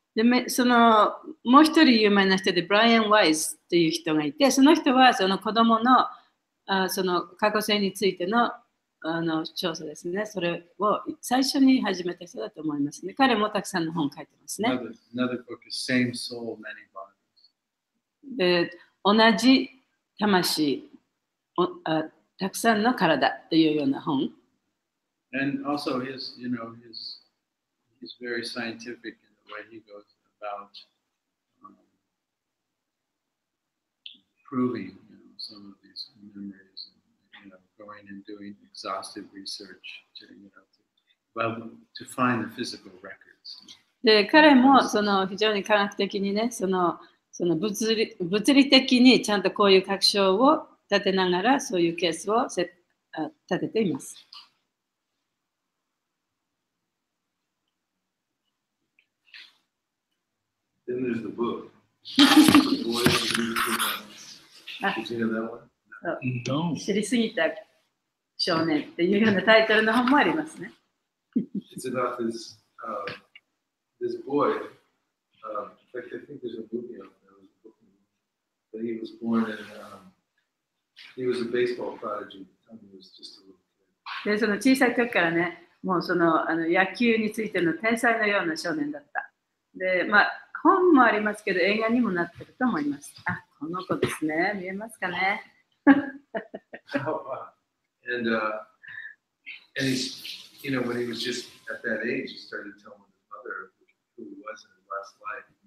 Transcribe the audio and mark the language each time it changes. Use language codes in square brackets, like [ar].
[ja] でそのもう一人有名な人でブライアン・ワイズという人がいて、その人はその子供のその過去性についての調査ですね。それを最初に始めた人だと思いますね。彼もたくさんの本を書いてますね。 [en] Another book is Same Soul, Many Bodies. [ja] で同じ魂たくさんの体というような本。 [en] And also he's very scientific in the way he goes about proving some of these memories and going and doing exhaustive research to find the physical records. [ja] で彼もその非常に科学的にね、その物理的にちゃんとこういう確証を立てながらそういうケースを立てています。 [en] Then there's the book. The Boy Who Knew Too Much. Did you know that one? No. [ja] 知りすぎた少年っていうようなタイトルの本もありますね。 [en] It's about this boy. In fact, I think there's a movie on it. There was a book movie. But he was born in. He was a baseball prodigy. He was just a little kid. [ja] でその小さい時からね、もうその野球についての天才のような少年だった。で、まあ本もありますけど映画にもなってると思います。あ、この子ですね。見えますかね。 [en] And he's, when he was just at that age, he started telling his mother who he was in his last life.